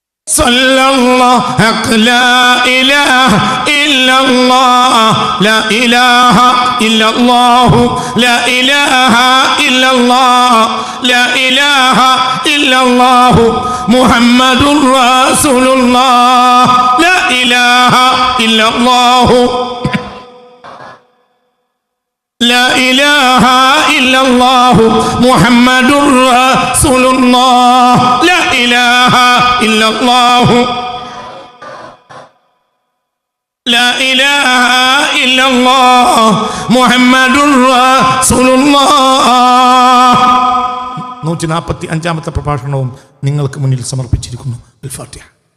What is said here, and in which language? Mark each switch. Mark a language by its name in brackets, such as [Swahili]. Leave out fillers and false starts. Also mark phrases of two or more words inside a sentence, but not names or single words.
[Arabic] صلى الله لا إله إلا الله لا إله إلا الله لا إله إلا الله لا إله إلا الله محمد رسول الله لا إله إلا الله لا إله إلا الله محمد رسول الله لا إله إلا الله لا إله إلا الله محمد رسول الله [Malayalam] 145-ാമത്തെ പ്രഭാഷണവും നിങ്ങൾക്ക് മുന്നിൽ സമർപ്പിച്ചിരിക്കുന്നു. അൽ ഫാത്തിഹ.